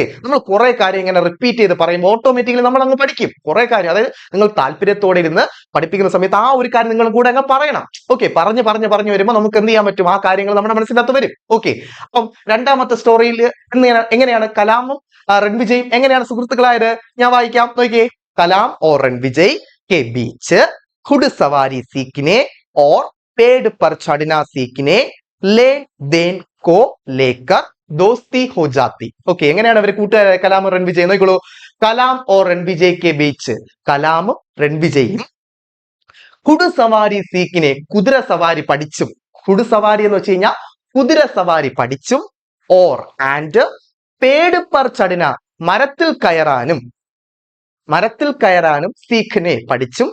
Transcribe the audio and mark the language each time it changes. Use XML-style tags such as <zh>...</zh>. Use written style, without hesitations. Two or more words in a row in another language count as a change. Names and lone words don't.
<ml>നമ്മൾ കുറെ കാര്യം ഇങ്ങനെ റിപ്പീറ്റ് ചെയ്ത് പറയുമ്പോൾ ഓട്ടോമാറ്റിക്കലി നമ്മൾ അങ്ങ് പഠിക്കും കുറെ കാര്യം. അതായത് നിങ്ങൾ താല്പര്യത്തോടെ ഇരുന്ന് പഠിപ്പിക്കുന്ന സമയത്ത് ആ ഒരു കാര്യം നിങ്ങൾ കൂടെ അങ്ങ് പറയണം. ഓക്കെ, പറഞ്ഞു വരുമ്പോൾ നമുക്ക് എന്ത് ചെയ്യാൻ പറ്റും? ആ കാര്യങ്ങൾ നമ്മുടെ മനസ്സിനകത്ത് വരും. ഓക്കെ, അപ്പം രണ്ടാമത്തെ സ്റ്റോറിയിൽ എങ്ങനെയാണ് കലാമും രൺവിജയും എങ്ങനെയാണ് സുഹൃത്തുക്കളായത്? ഞാൻ വായിക്കാം, നോക്കിയേ.</ml> <hi>कलाम और रणविजय के बीच घुड़सवारी सीखने और पेड़ पर चढ़ना सीखने लेन देन को लेकर दोस्ती हो जाती. ओके,</hi> <ml>എങ്ങനെയാണ് അവർ കൂട്ടുകാരായ കലാം രൺവിജയ്? നോക്കിക്കോളൂ.</ml> <hi>कलाम और रणविजय के बीच,</hi> <ml>കലാമും രൺവിജയും</ml> <hi>घुड़सवारी सीखने,</hi> <ml>കുതിര സവാരി പഠിച്ചും. കുടുസവാരി എന്ന് വെച്ച് കഴിഞ്ഞാൽ കുതിര സവാരി പഠിച്ചും. ഓർ ആൻഡ്</ml> <hi>पेड़ पर चढ़ना,</hi> <ml>മരത്തിൽ കയറാനും സീഖിനെ പഠിച്ചും.</ml>